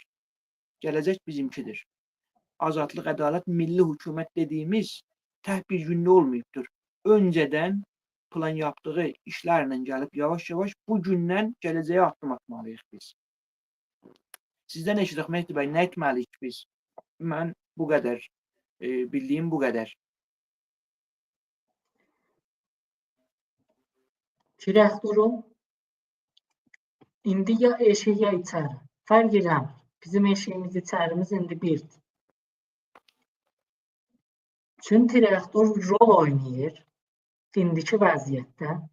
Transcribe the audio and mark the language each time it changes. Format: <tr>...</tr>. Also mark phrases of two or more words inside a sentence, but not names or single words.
<tr>Gelecek bizimkidir. Azadlık, adalet, milli hükümet dediğimiz tek bir günde olmayıptır. Önceden plan yaptığı işlerle gelip yavaş yavaş bu gündən geleceğe addım atmalıyıq biz. Sizden eşidik Mehdi Bey, ne etməliyik biz?</tr> <az>Mən bu qədər, bildiyim bu qədər. Direktorun indi ya eşik ya içəri. Fərq eləmir. Bizim eşiyimiz içərimiz indi birdir. Çünki direktor rol oynayır indiki vəziyyətdə.</az>